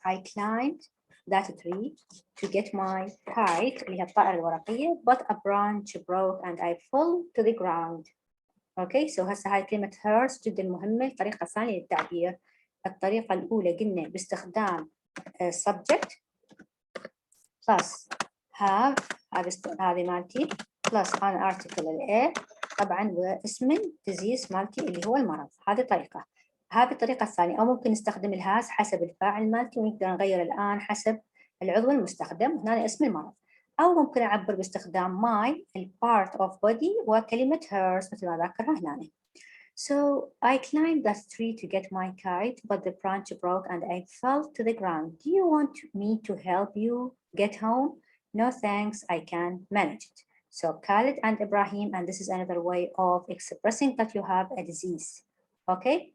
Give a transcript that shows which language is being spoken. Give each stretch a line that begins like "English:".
English: I climbed that tree to get my kite
Arabic: اللي هي الطائرة الورقية
English: but a branch broke and I fell to the ground. Okay, so
Arabic: هسه هاي كلمة hers جدا مهمة. الطريقة الثانية للتعبير، الطريقة الأولى قلنا باستخدام
English: subject plus have
Arabic: هذه مالتي
English: plus an article
Arabic: ال A طبعا واسم disease مالتي اللي هو المرض. هذه طريقة. هذه الطريقة الثانية أو ممكن نستخدم الهاز حسب الفاعل مالتي ونقدر نغير الآن حسب العضو المستخدم هنا اسم المرض، أو ممكن أعبر باستخدام my ال
English: part of body
Arabic: وكلمة hers مثل ما ذكرها هنا.
English: So I climbed that tree to get my kite but the branch broke and I fell to the ground. Do you want me to help you get home? No thanks, I can manage it. So Khalid and Ibrahim, and this is another way of expressing that you have a disease, okay?